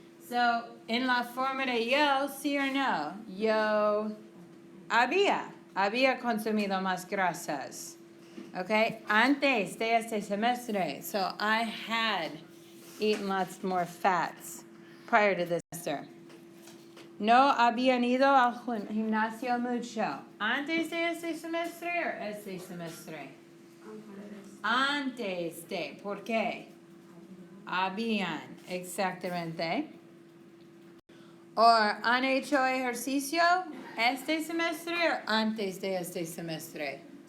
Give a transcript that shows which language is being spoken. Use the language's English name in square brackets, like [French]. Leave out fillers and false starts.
[Spanish] So, en la forma de yo, sí o no, yo había consumido más grasas. Okay? Antes de este semestre. [English] So, I had eaten lots more fats prior to this semester. [Spanish] No habían ido al gimnasio mucho. ¿Antes de este semestre o este semestre? Antes de. ¿Por qué? Habían, exactamente. ¿O han hecho ejercicio este semestre o antes de este semestre?